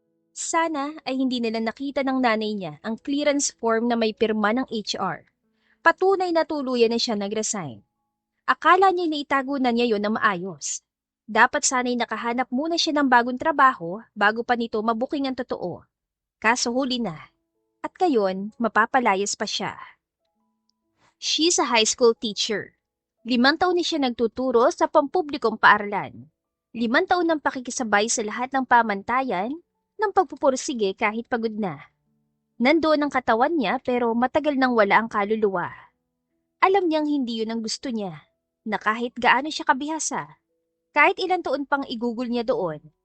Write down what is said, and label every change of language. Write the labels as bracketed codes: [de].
[tl] Sana ay hindi nila nakita ng nanay niya ang clearance form na may pirma ng HR. Patunay na tuluyan na siya nag-resign. Akala niya na itago na niya yon na maayos. Dapat sana'y nakahanap muna siya ng bagong trabaho bago pa nito mabuking ang totoo. Kaso huli na. At ngayon, mapapalayas pa siya. [en] She's a high school teacher. [tl] 5 taon na siya nagtuturo sa pampublikong paaralan. 5 taon ng pakikisabay sa lahat ng pamantayan ng pagpupursige kahit pagod na. Nandoon ang katawan niya pero matagal nang wala ang kaluluwa. Alam niyang hindi yun ang gusto niya, na kahit gaano siya kabihasa, kahit ilang taon pang igugol niya doon,